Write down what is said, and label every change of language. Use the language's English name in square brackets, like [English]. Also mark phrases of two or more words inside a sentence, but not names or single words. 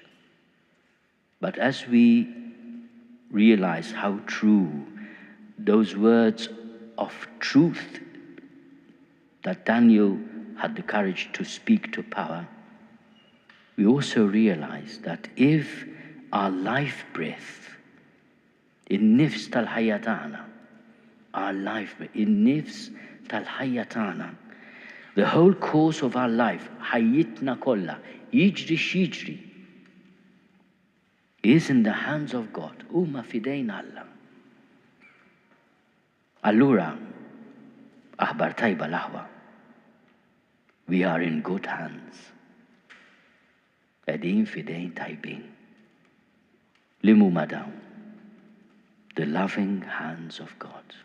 [English] But as we realize how true those words of truth that Daniel had the courage to speak to power, we also realize that if our life breath, [Maltese] in-nifs tal-ħajja [English] our life breath, [Maltese] in-nifs tal-ħajja [English] the whole course of our life, [Maltese] ħajjitna kollha, jiġri x'jiġri, [English] is in the hands of God, [Maltese] huma fidejn Alla. Allura, aħbar tajba l-aħwa, [English] we are in good hands. [Maltese] Qegħdin fidejn tajbin. Li huma dawn? [English] The loving hands of God.